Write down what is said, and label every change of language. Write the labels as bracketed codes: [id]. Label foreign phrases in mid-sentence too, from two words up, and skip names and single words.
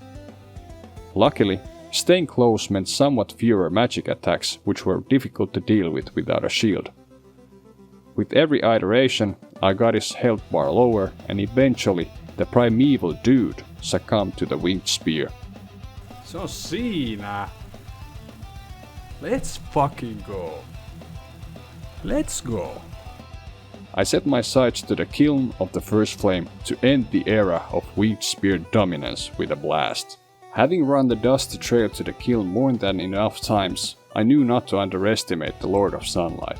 [en] Luckily, staying close meant somewhat fewer magic attacks, which were difficult to deal with without a shield. With every iteration, I got his health bar lower, and eventually the primeval dude succumbed to the winged spear. [fi] Se on siinä. [en] Let's fucking go. Let's go. I set my sights to the kiln of the first flame to end the era of winged spear dominance with a blast. Having run the dusty trail to the kiln more than enough times, I knew not to underestimate the Lord of Sunlight.